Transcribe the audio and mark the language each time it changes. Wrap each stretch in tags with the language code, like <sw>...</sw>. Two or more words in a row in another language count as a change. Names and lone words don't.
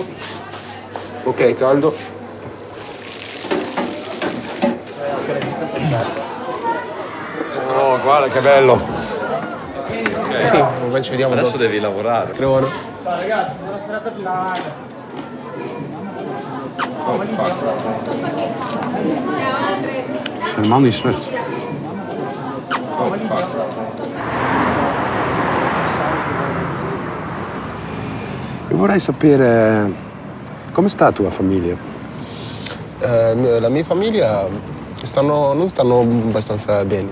<it>Ok, caldo. Oh, guarda che bello. Sì, poi ci vediamo Adesso dopo. devi lavorare. Buono. Ciao ragazzi, buona serata a tutti.</it> <nl>Helemaal niet slecht.</nl> <it>Io vorrei sapere come sta la tua famiglia? La mia famiglia non stanno abbastanza bene.</it>